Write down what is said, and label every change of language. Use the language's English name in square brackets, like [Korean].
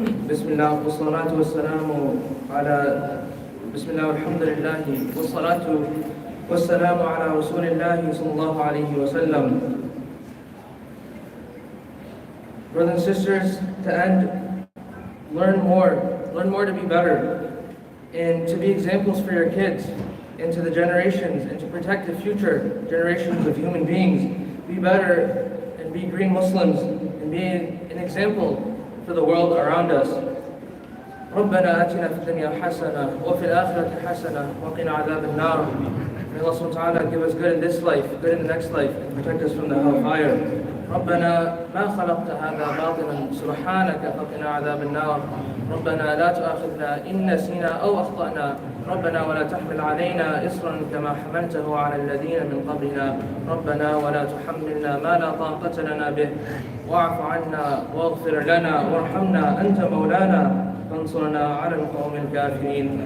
[Arabic] بسم الله والصلاة والسلام على بسم الله والحمد لله والصلاة والسلام على رسول الله صلى الله عليه وسلم. [English] Brothers and sisters, to end, learn more to be better, and to be examples for your kids, and to the generations, and to protect the future generations of human beings. Be better and be green Muslims, and be an example for the world around us. [Arabic] ربنا آتنا في الدنيا حسنة وفي الآخرة حسنة وقنا عذاب النار. [English] May Allah subhanahu wa ta'ala give us good in this life, good in the next life, and protect us from the hellfire. [Arabic] ربنا ما خلقت هذا باطلا سبحانك فقنا عذاب النار. ربنا لا تؤاخذنا إن نسينا أو أخطأنا. ربنا ولا تحمل علينا إصرا كما حملته على الذين من قبلنا. ربنا ولا تحملنا ما لا طاقة لنا به. واعف عنا واغفر لنا وارحمنا أنت مولانا فانصرنا على القوم الكافرين.